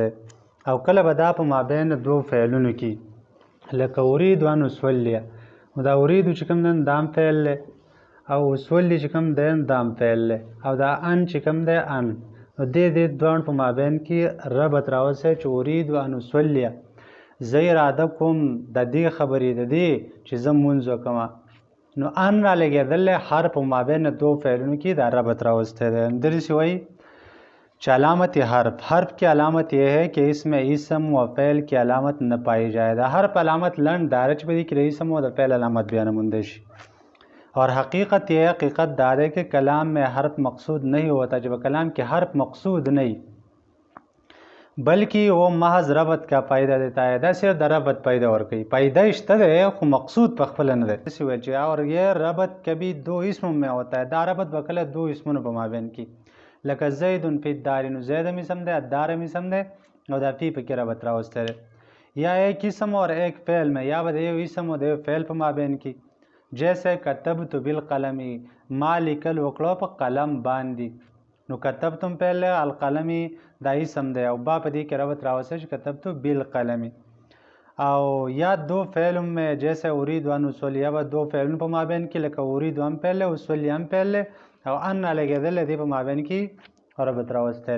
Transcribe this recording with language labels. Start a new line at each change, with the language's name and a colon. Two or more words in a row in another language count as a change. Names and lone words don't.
Pashto: او کله به دا په مابین دوو فعلونو کې، لکه
Arabic: اريد ان اصلي،
Pashto: نو دا اريد چې کوم دی دا هم فعل دی، او اصلي چې کوم دی دا هم فعل دی، او دا ان چې کوم دی ان، نو دې دواړو په مابین کې ربط راوستی چې
Arabic: اريد ان اصلي،
Pashto: زه اراده کوم د دې خبرې د دې چې زه لمونځ وکړم. نو ان رالګېدلی حرف په مابین دو فعلونو کې دا ربط راوستی دی. داسې وایي چې
Urdu: علامت حرف کی علامت یہ ہے کہ اس میں اسم و فعل کی علامت نہ پائی جائے.
Pashto: دا حرف علامت لنډ داره چې په دې کې د اسم او د فعل علامت بیا نه موندی شي.
Urdu: اور حقیقت دا ہے کہ کلام میں حرف مقصود نہیں ہوتا.
Pashto: چې په کلام کې حرف مقصود
Urdu: نہیں بلکہ وہ محض ربط کا فائدہ دیتا ہے.
Pashto: دا صرف د ربط پیدا ورکوي، پیدا شته دی خو مقصود په خپله نه دی. داسې وایي چې
Urdu: اور یہ ربط کبھی دو اسموں میں ہوتا ہے.
Pashto: دا ربط به کله دو اسمونو په مابین کې، لکه
Arabic: زید فی الداري،
Pashto: نو زید هم اسم دی، الدار هم اسم دی، او دا فی پکې ربط راوستی دی.
Urdu: یا ایک اسم اور ایک فعل میں،
Pashto: یا به د یو اسم او د یو فعل په مابین کې، جیسے
Arabic: کتبت بالقلمی،
Pashto: ما لیکل وکړو په قلم باندې. نو کتبتم فعل دی، القلمی دا اسم دی، او با په دې کې ربط راوستی چې
Arabic: کتبت بالقلمی.
Pashto: او
Urdu: یا دو فعل میں، جیسے
Arabic: اريد ان اصلي،
Pashto: یا به دو فعلونو په مابین کې، لکه اريد هم فعل دی، اصلي هم فعل دی، او ان لګېدلی دی په مابین کې ربط راوستی.